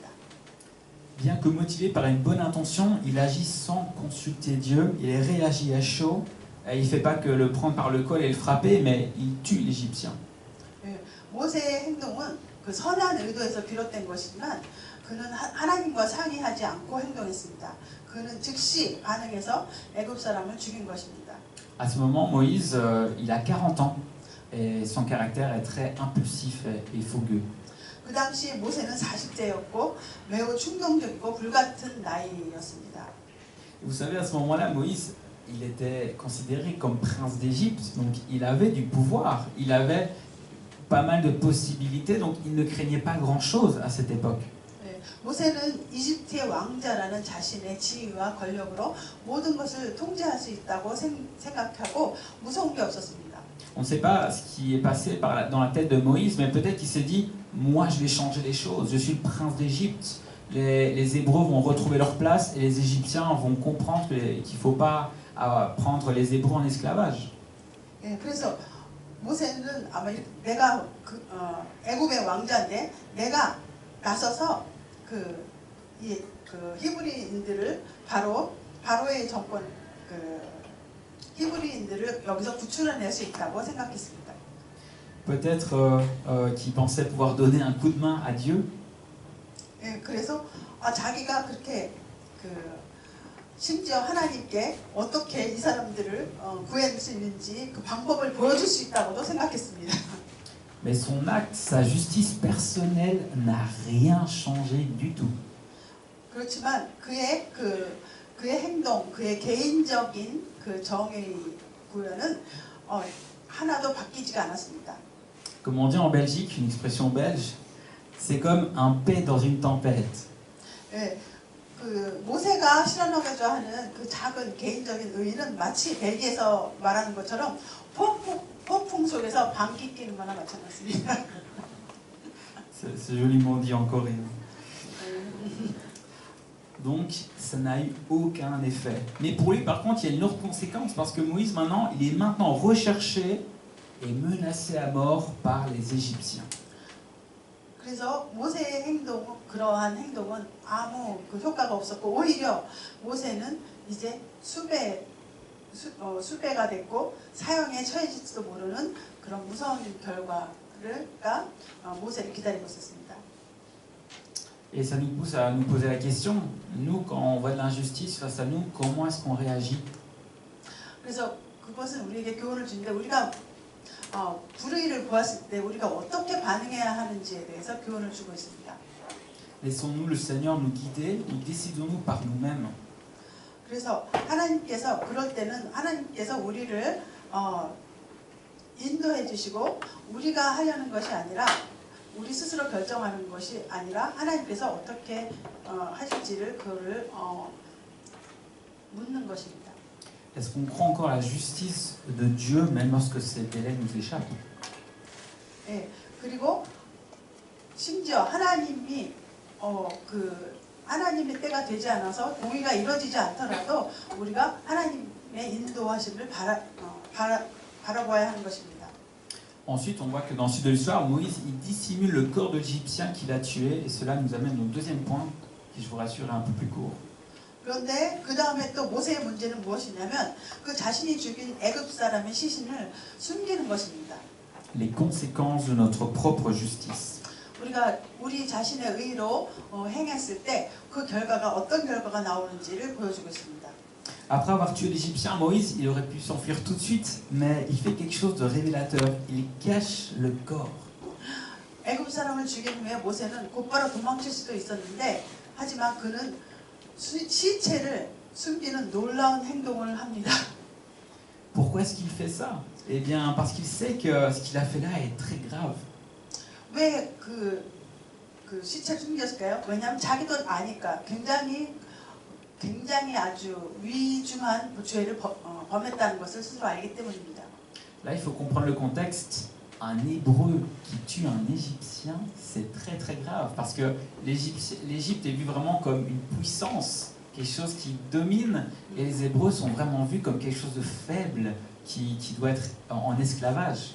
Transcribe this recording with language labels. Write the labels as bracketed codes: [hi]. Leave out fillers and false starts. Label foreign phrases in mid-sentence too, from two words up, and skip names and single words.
[fr] Bien que motivé par une bonne intention, il agit sans consulter Dieu, il réagit à chaud, il ne fait pas que le prendre par le col et le frapper, mais il tue l'Égyptien. [ko] 모세의 행동은 그 선한 의도에서 비롯된 것이지만 그는 하나님과 상의하지 않고 행동했습니다. 그는 즉시 반응해서 애굽 사람을 죽인 것입니다. [fr] À ce moment, Moïse, il a 40 ans et son caractère est très impulsif et fougueux. [ko] 그 당시 모세는 40대였고 매우 충동적이고 불같은 나이였습니다. [fr] Vous savez, à ce moment-là, Moïse, il était considéré comme prince d'Égypte, donc il avait du pouvoir, il avait pas mal de possibilités, donc il ne craignait pas grand-chose à cette époque. [ko] 모세는 이집트의 왕자라는 자신의 지위와 권력으로 모든 것을 통제할 수 있다고 생각하고 무서운 게 없었습니다. [fr] On ne sait pas ce qui est passé dans la tête de Moïse, mais peut-être qu'il s'est dit, moi je vais changer les choses, je suis le prince d'Égypte, les Hébreux vont retrouver leur place et les Égyptiens vont comprendre qu'il ne faut pas prendre les Hébreux en esclavage. [ko] 그래서 모세는 아마 내가 애굽의 왕자인데 내가 나서서 그 히브리인들을 바로의 정권 히브리인들을 여기서 구출해낼 수 있다고 생각했습니다. [fr] Peut-être qu'il pensait pouvoir donner un coup de main à Dieu. [ko] 그래서 자기가 그렇게 심지어 하나님께 어떻게 이 사람들을 구해낼 수 있는지 그 방법을 보여줄 수 있다고도 생각했습니다. [fr] Mais son acte, sa justice personnelle n'a rien changé du tout. [ko] 그렇지만 그의 행동, 그의 개인적인 그 정의 구현은 하나도 바뀌지가 않았습니다. [fr] Comme on dit en Belgique, une expression belge, c'est comme un paix dans une tempête. [ko] 그 모세가 실현하고자 하는 그 작은 개인적인 의의는 마치 벨기에에서 말하는 것처럼 폭풍 속에서 방귀 뀌는 거나 마찬가지입니다. [fr] C'est joliment dit en coréen. Donc, ça n'a eu aucun effet. Mais pour lui, par contre, il y a une autre conséquence, parce que Moïse, maintenant, il est maintenant recherché et menacé à mort par les Égyptiens. [ko] 그래서 모세의 그러한 행동은 아무 효과가 없었고 오히려 모세는 이제 수배가 됐고 사형에 처해질지도 모르는 그런 무서운 결과가 모세를 기다리고 있었습니다. [fr] Et ça nous pousse à nous poser la question, nous, quand on voit de l'injustice face à nous, comment est-ce qu'on réagit? [ko] 그래서 그것은 우리에게 교훈을 주는데 우리가 불의를 보았을 때 우리가 어떻게 반응해야 하는지에 대해서 교훈을 주고 있습니다. [fr] Laissons-nous le Seigneur nous guider ou décidons-nous par nous-mêmes? [ko] 그래서 하나님께서 그럴 때는 하나님께서 우리를 인도해 주시고 우리가 하려는 것이 아니라 우리 스스로 결정하는 것이 아니라 하나님께서 어떻게 하실지를 그거를 묻는 것입니다. [fr] Est-ce qu'on croit encore à la justice de Dieu même lorsque ces délais nous échappent? [ko] 예, 그리고 심지어 하나님이 하나님의 때가 되지 않아서 공의가 이루어지지 않더라도 우리가 하나님의 인도하심을 바라보아야 하는 것입니다. [fr] Ensuite, on voit que dans le sud de l'histoire, Moïse il dissimule le corps de l'Égyptien qu'il a tué, et cela nous amène au deuxième point, qui je vous rassure est un peu plus court. [ko] 그런데 그 다음에 또 모세의 문제는 무엇이냐면 그 자신이 죽인 애굽 사람의 시신을 숨기는 것입니다. [fr] Les conséquences de notre propre justice. [ko] 우리가 우리 자신의 의로 행했을 때 그 결과가 어떤 결과가 나오는지를 보여주고 있습니다. [fr] Après avoir tué l'Égyptien, Moïse, il aurait pu s'enfuir tout de suite, mais il fait quelque chose de révélateur. Il cache le corps. [ko] 애굽 사람을 죽인 후에 모세는 곧바로 도망칠 수도 있었는데 하지만 그는 시체를 숨기는 놀라운 행동을 합니다. [fr] Pourquoi est-ce qu'il fait ça? Eh bien, parce qu'il sait que ce qu'il a fait là est très grave. [ko] 왜 그 시체를 숨겼을까요? 왜냐하면 자기도 아니까 굉장히 아주 위중한 죄를 범했다는 것을 스스로 알기 때문입니다. [fr] Là, il faut comprendre le contexte. Un Hébreu qui tue un Égyptien, c'est très très grave parce que l'Égypte est vue vraiment comme une puissance, quelque chose qui domine, et les Hébreux sont vraiment vus comme quelque chose de faible qui doit être en esclavage.